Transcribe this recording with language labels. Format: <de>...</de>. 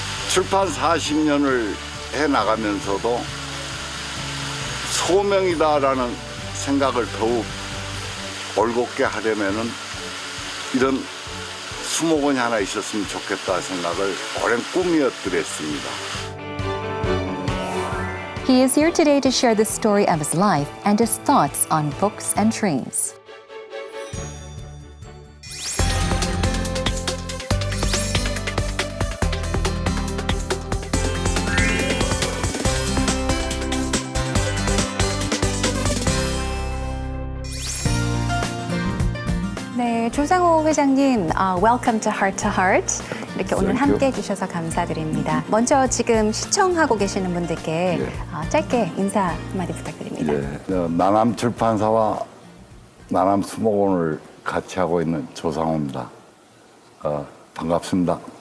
<ko>출판 40년을 해나가면서도 소명이다라는 생각을 더욱 올곧게 하려면은 이런 수목원이 하나 있었으면 좋겠다 생각을 오랜 꿈이었더랬습니다.</ko> <en>He is here today to share the story of his life and his thoughts on books and trees.</en> <ko>네, 조상호 회장님,</ko> <en>welcome to</en> <ko>Heart to Heart. 이렇게 오늘 함께 해주셔서 감사드립니다. 먼저 지금 시청하고 계시는 분들께 짧게 인사 한마디 부탁드립니다. 나남 출판사와 나남 수목원을 같이 하고 있는 조상호입니다. 반갑습니다.</ko>